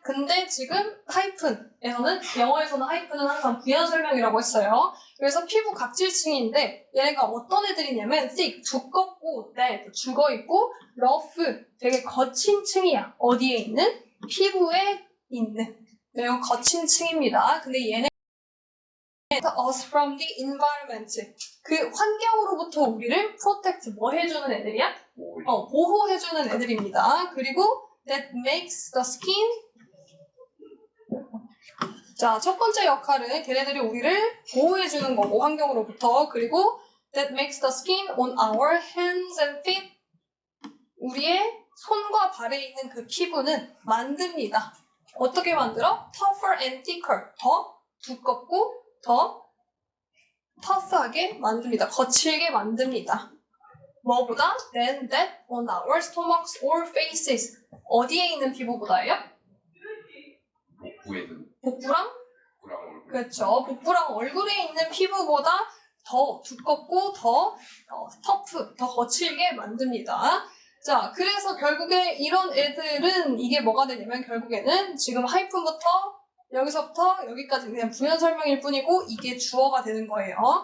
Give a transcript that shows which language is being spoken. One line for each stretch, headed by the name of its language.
Korean: 근데 지금 하이픈에서는, 영어에서는 하이픈은 항상 부연 설명이라고 했어요. 그래서 피부 각질층인데, 얘네가 어떤 애들이냐면, thick, 두껍고, 죽어있고, rough, 되게 거친 층이야. 어디에 있는? 피부에 있는. 매우 거친 층입니다. 근데 얘네
English: us from the environment.
Korean: 그 환경으로부터 우리를 protect, 뭐 해주는 애들이야? 보호해주는 애들입니다. 그리고
English: that makes the skin.
Korean: 자, 첫 번째 역할은 걔네들이 우리를 보호해주는 거고, 환경으로부터. 그리고
English: that makes the skin on our hands and feet.
Korean: 우리의 손과 발에 있는 그 피부는 만듭니다. 어떻게 만들어?
English: tougher and thicker.
Korean: 더 두껍고 더 터프하게 만듭니다. 거칠게 만듭니다. 뭐보다?
English: Than that on our stomachs or faces.
Korean: 어디에 있는 피부보다예요? 복부랑? 그렇죠. 복부랑 얼굴에 있는 피부보다 더 두껍고 더 터프, 더 거칠게 만듭니다. 자, 그래서 결국에 이런 애들은 이게 뭐가 되냐면 결국에는 지금 하이픈부터 여기서부터 여기까지 그냥 부연 설명일 뿐이고 이게 주어가 되는 거예요.